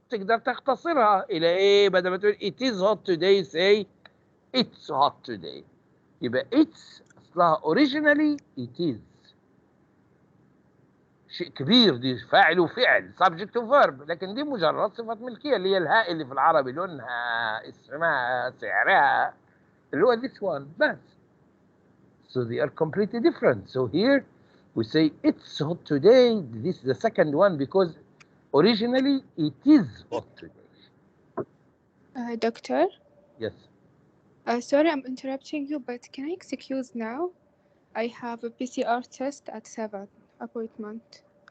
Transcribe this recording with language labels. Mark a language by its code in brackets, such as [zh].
[ar] تقدر تختصرها إلى إيه؟ بدل ما تقول [en] it is hot today say it's hot today. [ar] يبقى [en] it's [ar] أصلها [en] originally it is. [ar] شيء كبير، دي فاعل وفعل subject وverb، لكن دي مجرد صفة ملكية اللي هي الهاء اللي في العربي لونها اسمها سعرها اللي هو [en] this one [ar] بس. [en] So they are completely different. So here we say it's hot today. This is the second one because originally it is hot today. Doctor? Yes. Sorry, I'm interrupting you, but can I excuse now? I have a PCR test at 7 appointment.